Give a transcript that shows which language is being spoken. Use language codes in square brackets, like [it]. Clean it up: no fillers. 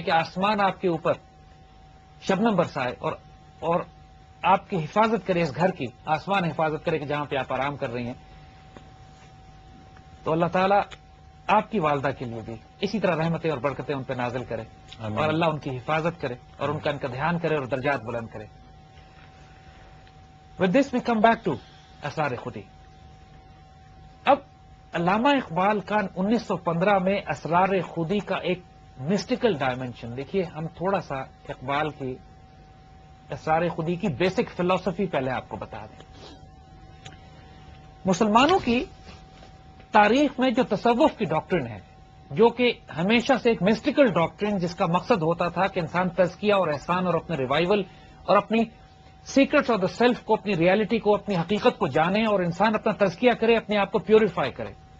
[ur] کہ آسمان آپ کے اوپر شبنم برسائے اور آپ کی حفاظت کرے, اس گھر کی آسمان حفاظت کرے کہ جہاں پہ آپ آرام کر رہی ہیں. تو اللہ تعالیٰ آپ کی والدہ کے لیے بھی اسی طرح رحمتیں اور برکتیں ان پہ نازل کرے اور اللہ ان کی حفاظت کرے اور ان کا دھیان کرے اور درجات بلند کرے. [en] With this we come back to Asrar Khudi. [ur] اب علامہ اقبال کا 1915 میں اسرار خودی کا ایک مسٹیکل ڈائمینشن دیکھیے. ہم تھوڑا سا اقبال کی اسرار خودی کی بیسک فلسفی پہلے آپ کو بتا دیں. مسلمانوں کی تاریخ میں جو تصوف کی ڈاکٹرن ہے جو کہ ہمیشہ سے ایک مسٹیکل ڈاکٹرن جس کا مقصد ہوتا تھا کہ انسان تزکیہ اور احسان اور اپنے ریوائول اور اپنی [en] secrets of the self [ur] کو اپنی ریالٹی کو اپنی حقیقت کو جانے اور انسان اپنا تزکیہ کرے اپنے آپ کو پیوریفائی کرے.